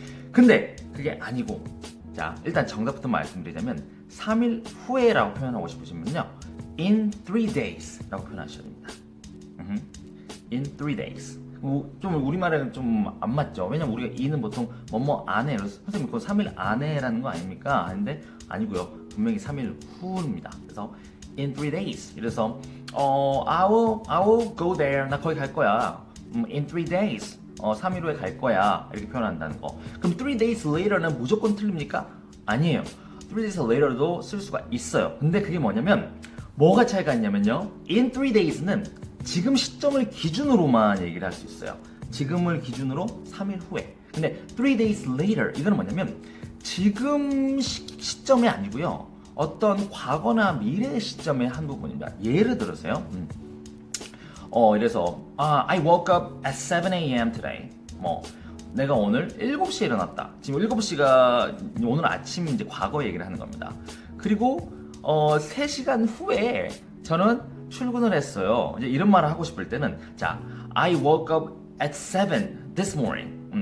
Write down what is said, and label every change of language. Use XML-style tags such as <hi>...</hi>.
<ko>근데 그게 아니고, 자, 일단 정답부터 말씀드리자면 3일 후에라고 표현하고 싶으시면요,</ko> <en>in 3 days</en> <ko>라고 표현하셔야 됩니다.</ko> <en>in 3 days.</en> <ko>좀 우리말에는 좀 안 맞죠. 왜냐면 우리가 in은 보통 안에, 선생님 그거 3일 안에라는 거 아닙니까? 아닌데 아니고요. 분명히 3일 후입니다. 그래서</ko> <en>in 3 days.</en> <ko>그래서</ko> <en>I will go there.</en> <ko>나 거기 갈 거야.</ko> <en>in 3 days.</en> <ko>3일 후에 갈 거야. 이렇게 표현한다는 거. 그럼</ko> <en>3 days later</en> <ko>는 무조건 틀립니까? 아니에요.</ko> <en>3 days later</en> <ko>도 쓸 수가 있어요. 근데 그게 뭐냐면 뭐가 차이가 있냐면요,</ko> <en>in 3 days</en> <ko>는 지금 시점을 기준으로만 얘기를 할 수 있어요. 지금을 기준으로 3일 후에. 근데</ko> <en>3 days later</en> <ko>이거는 뭐냐면 지금 시점이 아니고요, 어떤 과거나 미래 시점의 한 부분입니다. 예를 들어서요, 이래서</ko> <en>I woke up at 7 a.m. today.</en> <ko>내가 오늘 7시에 일어났다. 지금 7시가 오늘 아침 이제 과거 얘기를 하는 겁니다. 그리고 3시간 후에 저는 출근을 했어요. 이제 이런 말을 하고 싶을 때는, 자,</ko> <en>I woke up at 7 this morning.</en>